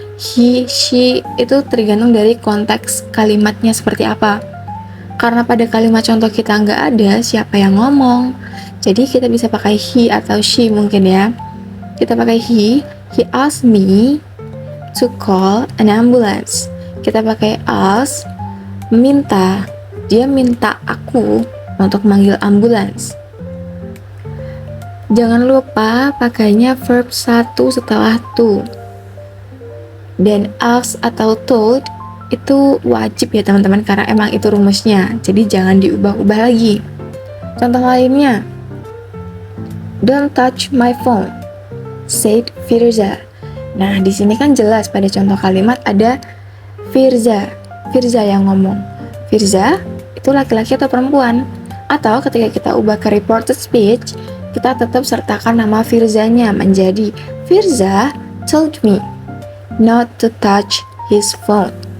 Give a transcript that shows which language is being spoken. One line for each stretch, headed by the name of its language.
Indonesian: He, she itu tergantung dari konteks kalimatnya seperti apa. Karena pada kalimat contoh kita nggak ada siapa yang ngomong, jadi kita bisa pakai he atau she mungkin ya. Kita pakai
English: he asked me to call an ambulance.
Indonesian: Kita pakai ask, minta, dia minta aku untuk manggil ambulans. Jangan lupa pakainya verb 1 setelah to. Dan ask atau told itu wajib ya teman-teman, karena emang itu rumusnya. Jadi jangan diubah-ubah lagi. Contoh lainnya,
English: don't touch my phone, said Firza.
Indonesian: Nah, di sini kan jelas pada contoh kalimat ada Firza yang ngomong. Firza itu laki-laki atau perempuan? Atau ketika kita ubah ke reported speech, kita tetap sertakan nama Firzanya menjadi
English: Firza told me not to touch his phone.